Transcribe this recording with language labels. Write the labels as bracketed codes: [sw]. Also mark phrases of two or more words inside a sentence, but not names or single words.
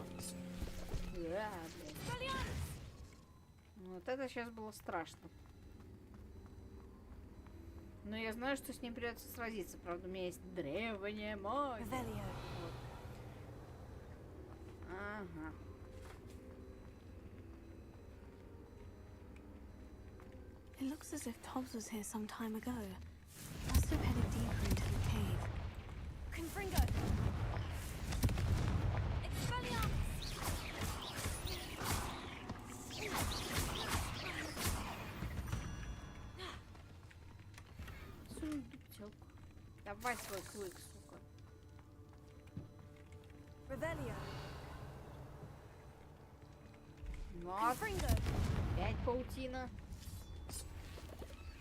[ru] Да, блин. Вот это сейчас было страшно. Но я знаю, что с ним придется сразиться. Правда, у меня есть древняя магия. Вот. Ага. [en] It looks as if Tobbs was here some time ago. Must have headed deeper into the cave. Confringo! Expelliarmus! [ru] Сундучок. Давай свой клык, сука. Revelio. Вот. 5 паутина.